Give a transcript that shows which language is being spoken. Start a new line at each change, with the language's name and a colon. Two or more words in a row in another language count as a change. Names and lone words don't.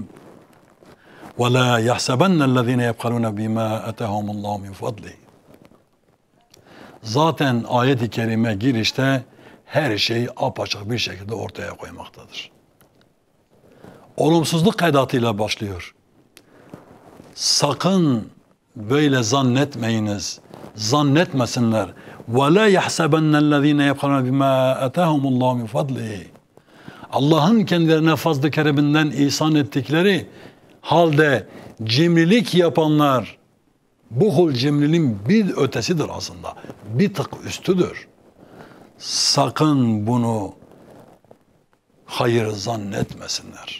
Arabic: ولا يحسبن الذين يبخلون بما آتاهم الله من فضله.
Turkish: zaten ayet-i kerime girişte her şeyi apaçık bir şekilde ortaya koymaktadır. Olumsuzluk edatıyla başlıyor. Sakın böyle zannetmeyiniz. Zannetmesinler.
Arabic: وَلَا يَحْسَبَنَّ الَّذ۪ينَ يَبْخَلُونَ بِمَا اَتَاهُمُ اللّٰهُ مِنْ فَضْلِهِ
Turkish: Allah'ın kendilerine fazl-ı kereminden ihsan ettikleri halde cimrilik yapanlar, buhul cimriliğin bir ötesidir aslında. Bir tık üstüdür. Sakın bunu hayır zannetmesinler.